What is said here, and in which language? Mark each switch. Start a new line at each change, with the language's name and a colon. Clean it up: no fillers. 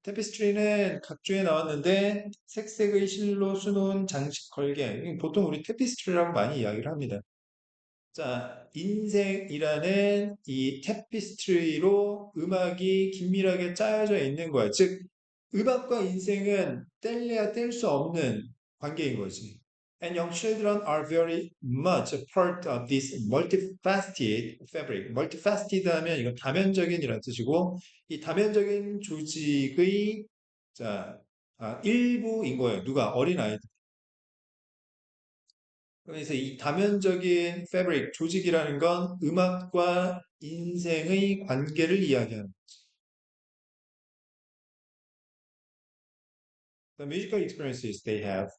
Korean: 타피스트리는 각주에 나왔는데 색색의 실로 수놓은 장식 걸개. 보통 우리 타피스트리라고 많이 이야기를 합니다. 자, 인생이라는 이 테피스트리로 음악이 긴밀하게 짜여져 있는 거야. 즉, 음악과 인생은 뗄래야 뗄 수 없는 관계인 거지.
English: And young children are very much a part of this multifaceted fabric.
Korean: multifaceted 하면 이건 다면적인이라는 뜻이고, 이 다면적인 조직의 자, 일부인 거예요. 누가? 어린아이들. 그래서 이 다면적인 패브릭, 조직이라는 건 음악과 인생의 관계를 이야기하는
English: The musical experiences they have.